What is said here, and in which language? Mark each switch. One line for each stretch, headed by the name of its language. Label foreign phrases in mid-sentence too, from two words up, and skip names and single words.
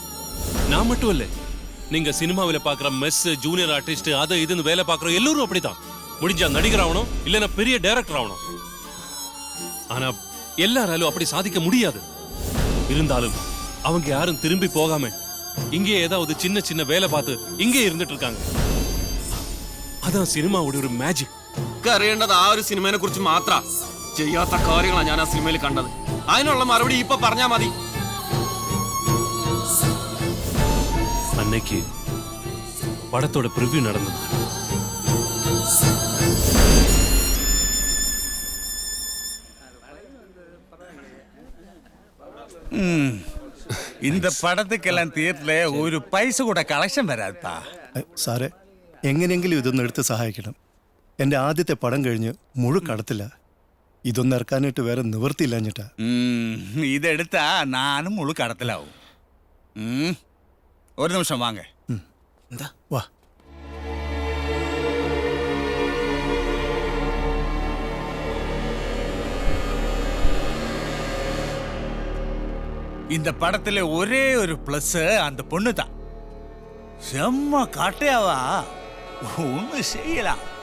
Tamil: நான் மட்டும் இல்ல, நீங்க சினிமாவில பாக்குற மெஸ், ஜூனியர் ஆர்டிஸ்ட், அதை இதுன்னு வேலை பாக்குற எல்லாரும் அப்படித்தான். முடிஞ்சா நடிகர் ஆகணும், இல்லைன்னா பெரிய டைரக்டர் ஆகணும். ஆனா எல்லாராலும் அப்படி சாதிக்க முடியாது. இருந்தாலும் அவங்க யாரும் திரும்பி போகாம இங்கே ஏதாவது சின்ன சின்ன வேலை பார்த்து இங்கே இருந்துட்டு இருக்காங்க.
Malayalam: അതാണ് സിനിമയുടെ ഒരു മാജിക്. അറിയേണ്ടത് ആ ഒരു സിനിമയെ കുറിച്ച് മാത്രം. ചെയ്യാത്ത കാര്യങ്ങളാണ് ഞാൻ ആ സിനിമയിൽ കണ്ടത്. അതിനുള്ള മറുപടി ഇപ്പൊ പറഞ്ഞാ മതി. അന്നേക്ക് പടത്തോടെ പ്രിവ്യൂ നടന്നത്.
Tamil: இந்த படத்துக்கெல்லாம்
Malayalam: திയേറ്ററിലെ ഒരു പൈസ കൂടെ കളക്ഷൻ വരാത്താ. സാറേ, എങ്ങനെയെങ്കിലും ഇതൊന്ന് എടുത്ത് സഹായിക്കണം. എൻ്റെ ആദ്യത്തെ പടം കഴിഞ്ഞ് മുഴുക്കടത്തില്ല. ഇതൊന്നും ഇറക്കാനായിട്ട് വേറെ നിവൃത്തിയില്ലാഞ്ഞിട്ടാ. ഇതെടുത്താ നാനും മുഴു കടത്തിലാവും. ഒരു നിമിഷം വാങ്ങ. വാ.
Tamil: இந்த படத்துல ஒரே ஒரு பிளஸ் அந்த பொண்ணு தான். செம்ம காட்டையாவா ஒண்ணு செய்யலாம்.